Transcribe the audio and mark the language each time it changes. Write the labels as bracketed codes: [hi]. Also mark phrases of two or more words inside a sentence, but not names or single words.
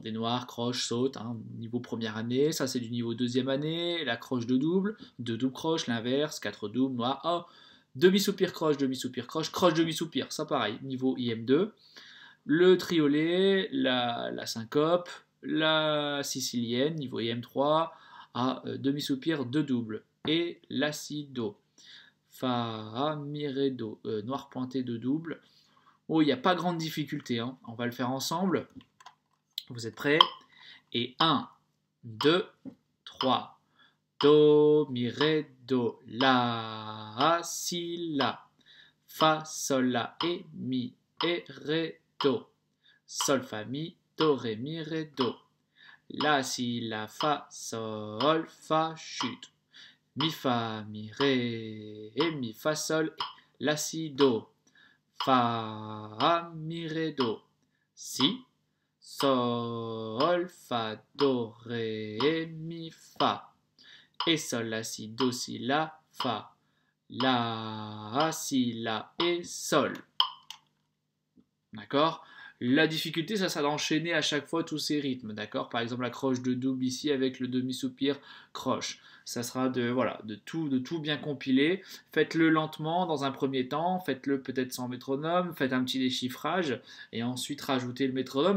[fr] des noirs, croche, saute, hein, niveau première année, ça c'est du niveau deuxième année, la croche de double, deux doubles croches, l'inverse, 4 doubles, noir, oh, demi-soupir, croche, croche, demi-soupir, ça pareil, niveau IM2, le triolet, la syncope, la sicilienne, niveau IM3, à demi-soupir, deux doubles, et l'acido, fa, mi, ré, do, noir pointé, deux doubles. Oh, il n'y a pas grande difficulté, hein. On va le faire ensemble. Vous êtes prêts? Et 1, 2, 3. Do, mi, ré, do, la, si, la. Fa, sol, la, et mi, et, ré, do. Sol, fa, mi, do, ré, mi, ré, do. La, si, la, fa, sol, fa, chute. Mi, fa, mi, ré, et mi, fa, sol, et. La, si, do. Fa, mi, ré, do. Si. Sol, fa, do, ré, mi, fa. Et sol, la, si, do, si, la, fa. La, si, la et sol. D'accord? La difficulté, ça sera d'enchaîner à chaque fois tous ces rythmes, d'accord? Par exemple, la croche de double ici avec le demi-soupir croche. Ça sera voilà, de tout bien compiler. Faites-le lentement dans un premier temps, faites-le peut-être sans métronome, faites un petit déchiffrage et ensuite rajoutez le métronome.